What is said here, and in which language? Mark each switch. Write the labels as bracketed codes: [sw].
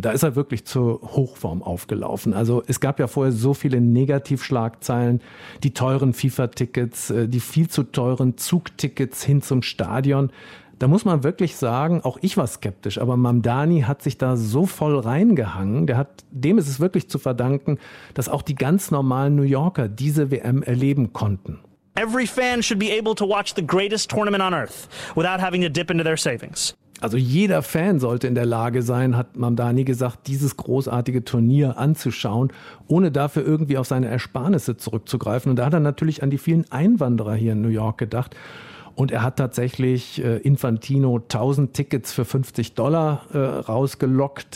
[de] Da ist er wirklich zur Hochform aufgelaufen. Also es gab ja vorher so viele Negativschlagzeilen, die teuren FIFA-Tickets, die viel zu teuren Zugtickets hin zum Stadion. Da muss man wirklich sagen, auch ich war skeptisch, aber Mamdani hat sich da so voll reingehangen. Dem ist es wirklich zu verdanken, dass auch die ganz normalen New Yorker diese WM erleben konnten. [en] Every fan should be able to watch the greatest tournament on earth without having to dip into their savings. [de] Also jeder Fan sollte in der Lage sein, hat Mamdani gesagt, dieses großartige Turnier anzuschauen, ohne dafür irgendwie auf seine Ersparnisse zurückzugreifen. Und da hat er natürlich an die vielen Einwanderer hier in New York gedacht. Und er hat tatsächlich Infantino 1000 Tickets für $50 rausgelockt.